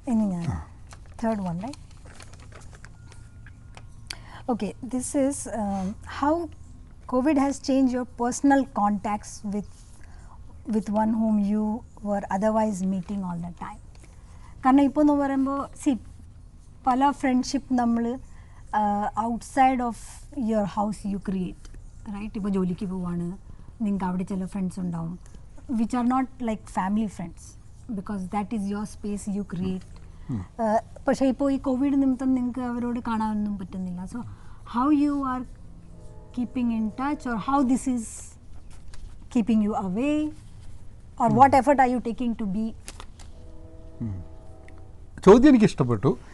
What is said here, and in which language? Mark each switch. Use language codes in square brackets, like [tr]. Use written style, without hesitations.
[ml] ഇനി ഞാൻ [en] third one, right? Okay, this is how COVID has changed your personal contacts with one whom you were otherwise meeting all the time. [ml] കാരണം ഇപ്പോൾ എന്ന് പറയുമ്പോൾ പല friendship നമ്മൾ [en] Outside of your house you create, right? [ml] ഇപ്പോൾ ജോലിക്ക് പോവാണ്, നിങ്ങൾക്ക് അവിടെ ചില ഫ്രണ്ട്സ് ഉണ്ടാവും [en] which are not like family friends because that is your space you create. [ml] പക്ഷേ ഇപ്പോൾ ഈ കോവിഡ് നിമിത്തം നിങ്ങൾക്ക് അവരോട് കാണാനൊന്നും പറ്റുന്നില്ല. [en] So how you are keeping in touch or how this is keeping you away or what effort are you taking to be? [ml] ചോദ്യം എനിക്ക് ഇഷ്ടപ്പെട്ടു.